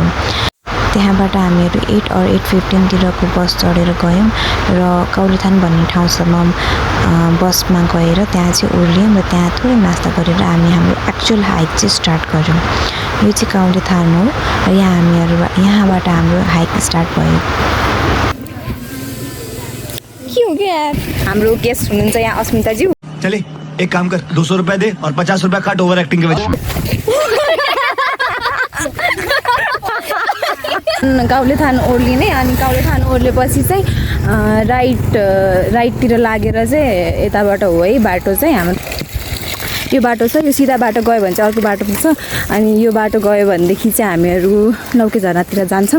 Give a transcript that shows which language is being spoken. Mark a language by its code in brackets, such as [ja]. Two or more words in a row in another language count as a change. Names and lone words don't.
[ne] त्यहाँबाट हामीहरू 8 or 8:15 तिरको बस चढेर गयौँ र कौलेथान भन्ने ठाउँसम्म बसमा गएर त्यहाँ चाहिँ ओर्लियौँ र त्यहाँ थोरै नास्ता गरेर हामी हाम्रो [en] actual hike [ne] चाहिँ स्टार्ट गऱ्यौँ। यो चाहिँ कौलेथान हो र यहाँबाट हाम्रो [en] hike start [ne] भयो। के हो क्या हाम्रो गेस्ट हुनुहुन्छ यहाँ अस्मिताजी। [hi] चले एक काम कर 200 रुपए दे और 50 रुपए काट [en] over acting [hi] के वजह। [ne] कौलेथान ओर्लिने अनि कौलेथान ओर्लेपछि चाहिँ राइटतिर लागेर चाहिँ यताबाट हो है बाटो चाहिँ हाम्रो यो बाटो छ। यो सिधा बाटो गयो भने चाहिँ अर्को बाटो पुग्छ अनि यो बाटो गयो भनेदेखि चाहिँ हामीहरू लौके झरनातिर जान्छौँ।